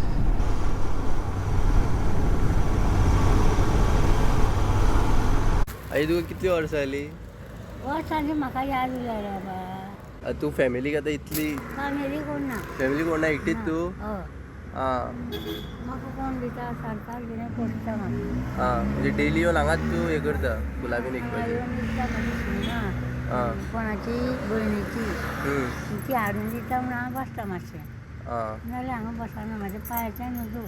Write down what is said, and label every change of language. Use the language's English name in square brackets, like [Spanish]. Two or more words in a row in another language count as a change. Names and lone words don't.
[Marathi] आई तू किती वर्ष आली? [Konkani] म्हाका याद उरला बा. [Marathi] तू फॅमिली आता इथली [Konkani] फॅमिली कोण ना. [Marathi] फॅमिली कोण नाही एकटीच तू? [Konkani] हां म्हाका कोण दिता सरकार कितें करता म्हाका. हां म्हणजे डेली येवन हांगाच तू हे करता गुलाबीन एक पाहिजे. कोणाची भयणीची ती हाडून दिता म्हणून हांव बसता मातशें. नाल्यार हांगा बसना, म्हाज्या पांयाच्यान नजो.